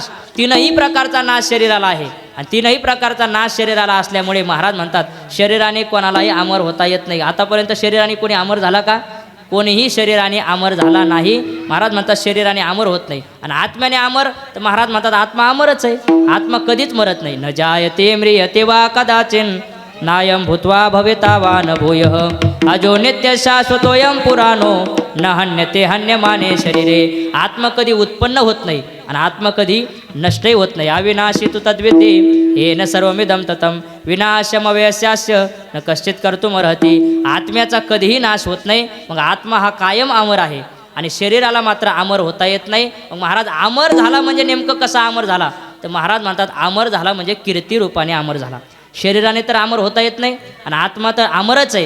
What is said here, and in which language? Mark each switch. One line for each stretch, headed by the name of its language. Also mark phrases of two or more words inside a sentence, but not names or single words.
Marathi: 3ही प्रकारचा नाश शरीराला आहे आणि 3ही प्रकारचा नाश शरीराला असल्यामुळे महाराज म्हणतात शरीराने कोणालाही अमर होता येत नाही. आतापर्यंत शरीराने कोणी अमर झाला का? कोणीही शरीराने अमर झाला नाही. महाराज म्हणतात शरीराने अमर होत नाही. आणि आत्म्याने अमर, तर महाराज म्हणतात आत्मा अमरच आहे. आत्मा कधीच मरत नाही.
Sanskrit: न जायते म्रियते वा कदाचिन नायम भूत्वा भविता वा न भूयः अजो नित्य शाश्वतोयम पुराणो न हन्यते हन्यमाने शरीरे.
Marathi: आत्मा कधी उत्पन्न होत नाही आणि आत्मा कधी नष्टही होत नाही.
Sanskrit: अविनाशी तु तद्विद्ये येन सर्वमिदं ततं विनाशमव्यस्यास्य न कश्चित कर्तुमर्हति.
Marathi: आत्म्याचा कधीही नाश होत नाही. मग आत्मा हा कायम अमर आहे आणि शरीराला मात्र अमर होता येत नाही. मग महाराज अमर झाला म्हणजे नेमकं कसा अमर झाला? तर महाराज म्हणतात अमर झाला म्हणजे कीर्ती रूपाने अमर झाला. शरीराने तर अमर होता येत नाही आणि आत्मा तर अमरच आहे.